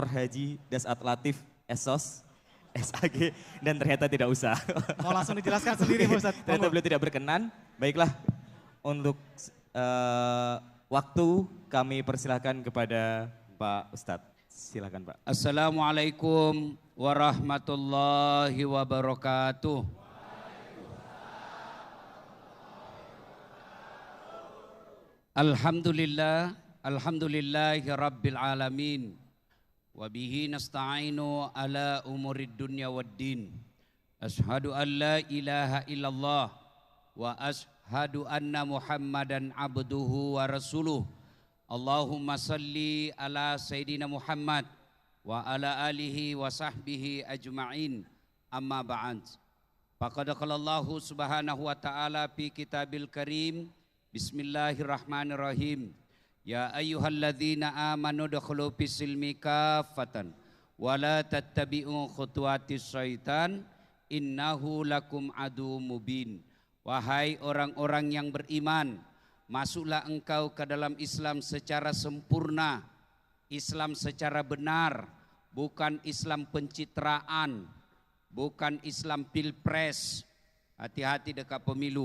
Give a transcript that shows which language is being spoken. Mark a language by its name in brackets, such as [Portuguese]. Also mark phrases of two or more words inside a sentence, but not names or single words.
[Indonesian] Haji Dasat Latif SOS. SAG dan ternyata tidak usah. Mau langsung dijelaskan sendiri Pak Ustadz. Ternyata beliau tidak berkenan. Baiklah, untuk waktu kami persilahkan kepada Pak Ustadz. Silakan Pak. [Arabic] السلام عليكم ورحمة الله وبركاته. الحمد لله، الحمد لله رب العالمين. وبه نستعين على أمور الدنيا والدين. أشهد أن لا إله إلا الله وأشهد أن محمدا عبده ورسوله. اللهم صل على سيدنا محمد وعلى آله وصحبه أجمعين. أما بعد. فقد قال الله سبحانه وتعالى في الكتاب الكريم. بسم الله الرحمن الرحيم. يا أيها الذين آمنوا ادخلوا في السلم كافة ولا تتبعوا خطوات الشيطان إنه لكم عدو مبين. [Indonesian] Wahai orang-orang yang beriman, masuklah engkau ke dalam Islam secara sempurna, Islam secara benar, bukan Islam pencitraan, bukan Islam pilpres. Hati-hati dekat pemilu.